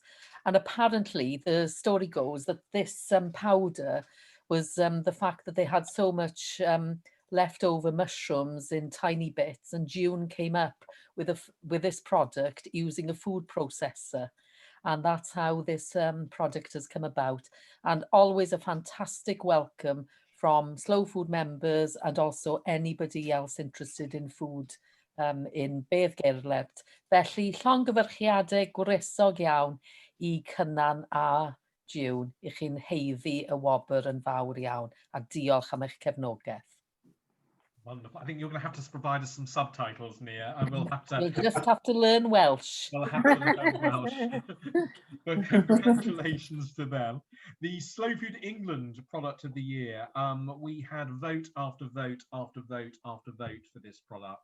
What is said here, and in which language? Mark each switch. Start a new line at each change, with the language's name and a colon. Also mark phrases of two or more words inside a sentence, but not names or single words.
English: And apparently the story goes that this powder was the fact that they had so much leftover mushrooms in tiny bits, and June came up with this product using a food processor. And that's how this product has come about. And always a fantastic welcome from slow food members and also anybody else interested in food in Bedd Gelert.
Welsh: Felly, llongyfarchiadau gwresog iawn I Cynan a June. I chi'n heiddi y wobr yn fawr iawn. A diolch am eich cefnogaeth.
English: Wonderful. I think you're going to have to provide us some subtitles, Nia. You'll just have to learn Welsh. We'll have to learn Welsh. But congratulations to them. The Slow Food England Product of the Year. We had vote after vote after vote after vote for this product.